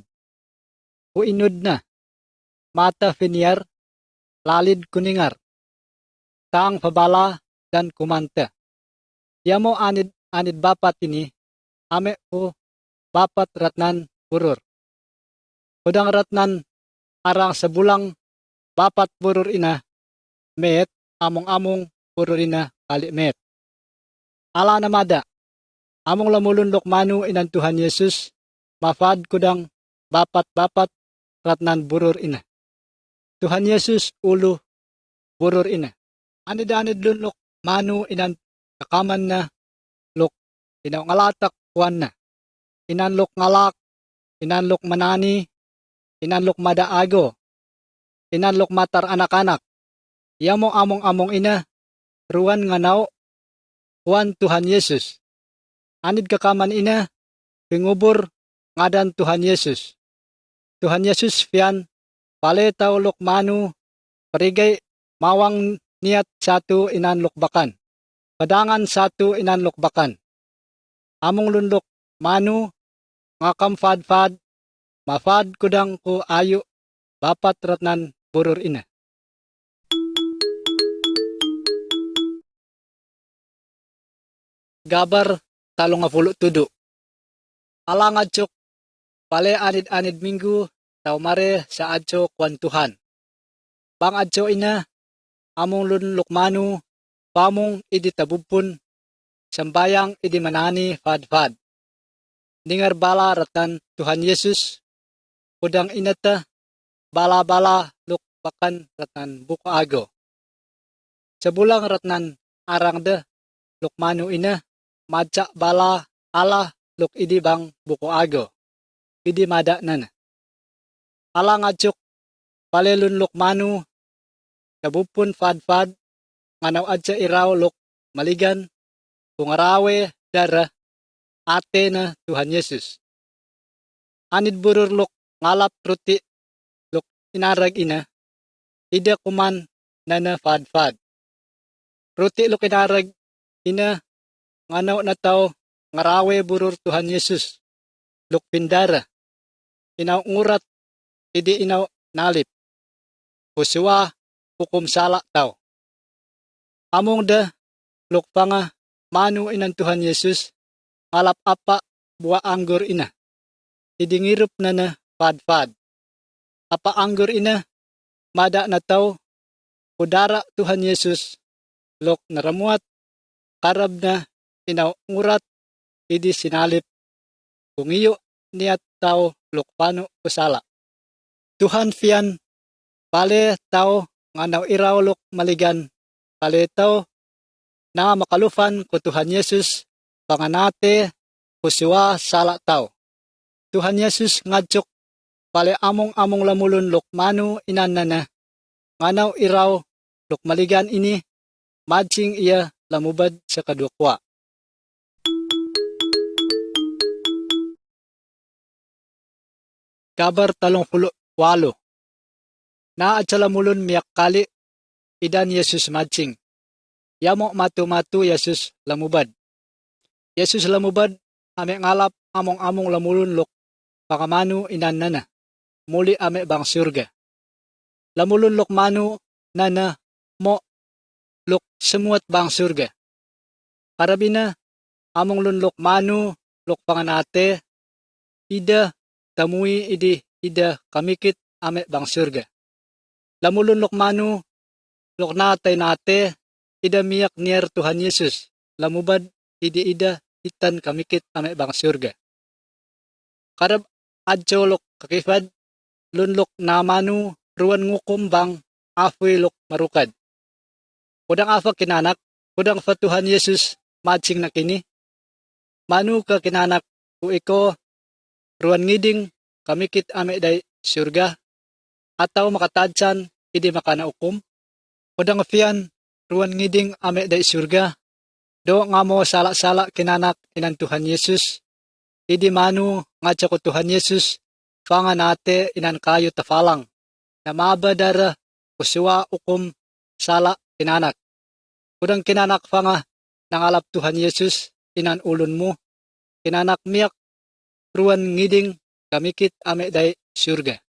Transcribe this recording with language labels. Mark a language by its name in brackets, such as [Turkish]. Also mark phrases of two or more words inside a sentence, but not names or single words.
[Blagar] Uinod na, mata finiar, lalid kuningar, taang pabala dan kumanta. Yamo anid bapat ini, ame o bapat ratnan burur. Udang ratnan arang sebulang bapat burur ina, met among burur ina kali met. Ala namada, among lamulun lok manu inan Tuhan Yesus, mafad kudang bapat ratnan burur ina. Tuhan Yesus ulu burur ina. Anid lun lok manu inan kakaman na lok inaw ngalatak kuan na. Inanlok ngalak, inanlok manani, inanlok madaago, inanlok matar anak-anak. Yamo among ina, ruan nganaw, kuan Tuhan Yesus. Anid kakaman ina, pingubur ngadan Tuhan Yesus. Tuhan Yesus fian, pale tao lok manu, parigay mawang niat satu inanlok bakan. Padangan satu inanlok bakan. Among lunlok manu, ngakam fad, mafad kudang ko ayo, bapat ratnan burur ina. Gabar 37. Alang adjok, pale anid minggu, tau mare sa adjo kuan Tuhan. Bang adjo ina, among lun lukmanu, pamong idi tabubpun, sambayang idi manani fad. Ningar bala ratan Tuhan Yesus, kudang inata, bala luk bakan ratan buko ago. Sebulang ratnan arang de, lukmanu ina, madja bala ala luk idi bang buko ago. Idi mada nana. Alang adjuk, palelun lukmanu, kabupun fad, nganaw adja iraw luk maligan, kungarawe dara, ate na Tuhan Yesus. Anid burur luk ngalap ruti luk inarag ina, ida kuman nana fad. ruti lo kinarag ina nganaw na tao ngarawe burur Tuhan Yesus. Luk pindara. Inaw ngurat idi inaw nalip. Pusuwa hukum sala tao. Among da luk panga manu inan Tuhan Yesus ngalap apa [Indonesian] buah anggur [Blagar] ina. Idi ngirup na pad-pad. Apa anggur ina mada na tao udara Tuhan Yesus lok naramuat karab na inaw ngurat idi sinalip kungiyo niat tao lok pano kusala. Tuhan fian pale tao nganaw iraw lok maligan pale tao na makalufan ko Tuhan Yesus panganate kusiwa sala tao. Tuhan Yesus ngadjok pale among lamulun lok manu inanana nganaw iraw lok maligan ini madjing iya lamubad sa kadukwa. Kabar 38. Na at sa lamulun miyak kali idan Yesus madjing. Yamo matu-matu Yesus lamubad. Yesus lamubad ame ngalap among lamulun lok pakamanu inanana. Muli ame bang surga. Lamulun lok manu nana mo lok semuat bang surga. Karabina among lunlok manu lok panganate ida tamui idi ida kamikit ame bang surga. Lamulun lok manu lok nate ida miyak nier Tuhan Yesus. Lamubad idi ida itan kamikit ame bang surga. Karab adjo lok kakifad lunlok na manu ruan ngukum bang afoy lok marukad. Kudang afa kinanak, kudang fa Tuhan Yesus madjing na kini. Manu ka kinanak ku iko ruan ngiding kamikit ame day surga ataw makatadsan idi makanaukom. Kudang fian ruan ngiding ame day surga. Do nga mo sala-sala kinanak inan Tuhan Yesus. Idi manu ngadya ko Tuhan Yesus panganate inan kayo tafalang. Na mabadara kusiwa ukom sala kinanak. Kudang kinanak pa nga nangalap Tuhan Yesus inan ulun mo. Kinanak miyak ruan ngiding kamikit ame day surga.